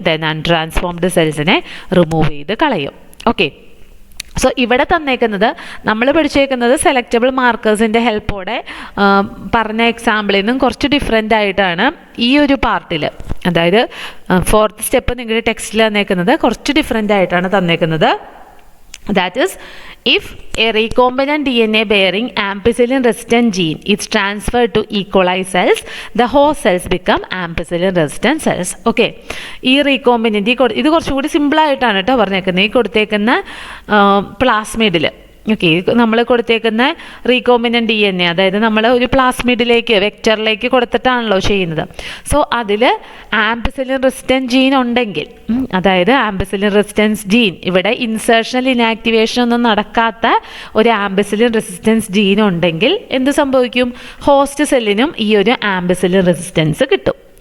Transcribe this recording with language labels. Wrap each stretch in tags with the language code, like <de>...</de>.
<ml>Then അൺട്രാൻസ്ഫോംഡ് സെൽസിനെ remove ചെയ്ത് കളയും. Okay, so ഇവിടെ തന്നേക്കുന്നത് നമ്മൾ പഠിച്ചേക്കുന്നത് സെലക്റ്റബിൾ മാർക്കേഴ്സിൻ്റെ ഹെൽപ്പോടെ പറഞ്ഞ എക്സാമ്പിളിൽ നിന്നും കുറച്ച് ഡിഫറെൻ്റ് ആയിട്ടാണ് ഈ ഒരു പാർട്ടിൽ, അതായത് ഫോർത്ത് സ്റ്റെപ്പ് നിങ്ങളുടെ ടെക്സ്റ്റിൽ തന്നേക്കുന്നത് കുറച്ച് ഡിഫറെൻ്റ് ആയിട്ടാണ് തന്നേക്കുന്നത്.</ml> <en>That is, if a recombinant DNA bearing ampicillin resistant gene is transferred to E. coli cells, the host cells become ampicillin resistant cells.</en> <ml>Okay, ഈ റീകോമ്പിനൻ്റ് ഇത് കുറച്ചുകൂടി സിമ്പിളായിട്ടാണ് കേട്ടോ പറഞ്ഞേക്കുന്നത്. ഈ കൊടുത്തേക്കുന്ന പ്ലാസ്മിഡിൽ, ഓക്കെ, നമ്മൾ കൊടുത്തേക്കുന്ന റീകോമ്പിനൻ്റ് ഡി എൻ എ, അതായത് നമ്മൾ ഒരു പ്ലാസ്മിഡിലേക്ക് വെക്റ്ററിലേക്ക് കൊടുത്തിട്ടാണല്ലോ ചെയ്യുന്നത്. സോ അതിൽ ആംപിസിലിൻ റെസിസ്റ്റൻറ്റ് ജീൻ ഉണ്ടെങ്കിൽ, അതായത് ആംപിസിലിൻ റെസിസ്റ്റൻസ് ജീൻ, ഇവിടെ ഇൻസേർഷണൽ ഇനാക്ടിവേഷൻ ഒന്നും നടക്കാത്ത ഒരു ആംപിസിലിൻ റെസിസ്റ്റൻസ് ജീൻ ഉണ്ടെങ്കിൽ എന്ത് സംഭവിക്കും, ഹോസ്റ്റ് സെല്ലിനും ഈ ഒരു ആംപിസിലിൻ റെസിസ്റ്റൻസ് കിട്ടും.</ml>